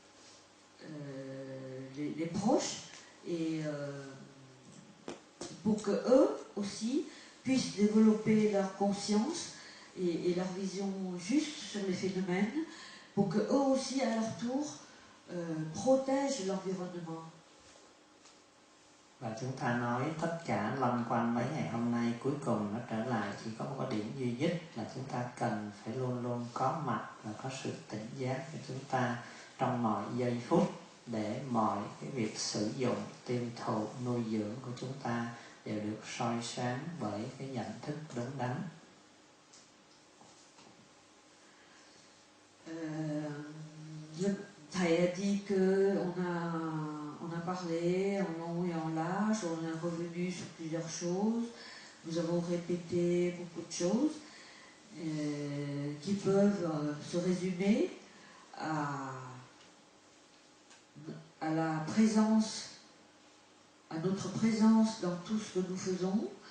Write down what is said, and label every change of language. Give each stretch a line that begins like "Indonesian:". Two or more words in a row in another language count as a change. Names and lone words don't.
French: les proches, et pour que eux aussi puissent développer leur conscience et leur vision juste sur les phénomènes, pour que eux aussi à leur tour protègent l'environnement.
Vietnamese: Và chúng ta nói tất cả loanh quanh mấy ngày hôm nay, cuối cùng nó trở lại chỉ có một cái điểm duy nhất là chúng ta cần phải luôn luôn có mặt và có sự tỉnh giác của chúng ta trong mọi giây phút, để mọi cái việc sử dụng, tiêu thụ, nuôi dưỡng của chúng ta đều được soi sáng bởi cái nhận thức đúng đắn.
French: Thầy a dit que on a parlé en long et en large, on est revenu sur plusieurs choses, nous avons répété beaucoup de choses qui peuvent se résumer à la présence, à notre présence dans tout ce que nous faisons,